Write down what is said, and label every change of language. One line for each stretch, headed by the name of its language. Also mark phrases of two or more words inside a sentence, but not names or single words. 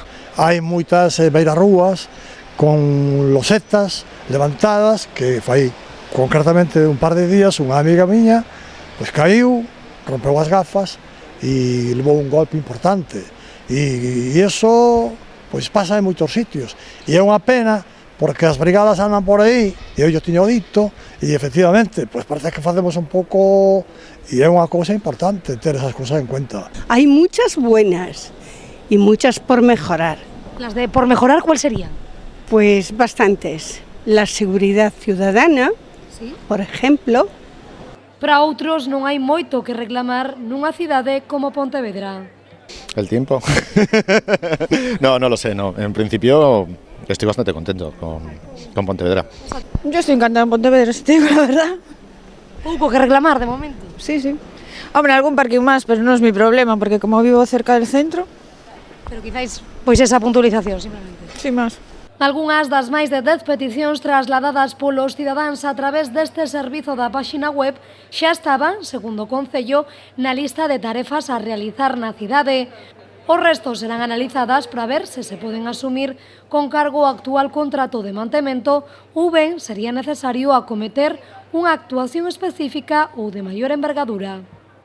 Galician: Hai moitas beirarrúas con losetas levantadas que fai concretamente un par de días unha amiga miña pois caiu, rompeu as gafas e levou un golpe importante e iso pois pasa en moitos sitios e é unha pena porque as brigadas andan por aí, e eu tiño dito, e efectivamente, pois parece que facemos un pouco, e é unha cousa importante ter esas cousas en cuenta.
Spanish: Hay muchas buenas y muchas por mejorar. Las de por mejorar, ¿cuál serían? Pues bastantes. La seguridad ciudadana, ¿Sí? por ejemplo.
Galician: Para outros non hai moito que reclamar nunha cidade como Pontevedra.
Spanish: ¿El tiempo? No lo sé, no. En principio estoy bastante contento con Pontevedra. Yo estoy encantada en Pontevedra, si te digo la verdad.
Galician: Pouco que reclamar de momento.
Spanish: Sí. Hombre, algún parking más, pero no es mi problema, porque como vivo cerca del centro...
Galician: Pero quizáis, pois esa puntualización, simplemente.
Spanish: Sí, más.
Galician: Algunhas das máis de 10 peticións trasladadas polos cidadáns a través deste servizo da páxina web xa estaban, segundo o Concello, na lista de tarefas a realizar na cidade. Os restos serán analizadas para ver se se poden asumir con cargo ao actual contrato de mantemento ou ben sería necesario acometer unha actuación específica ou de maior envergadura.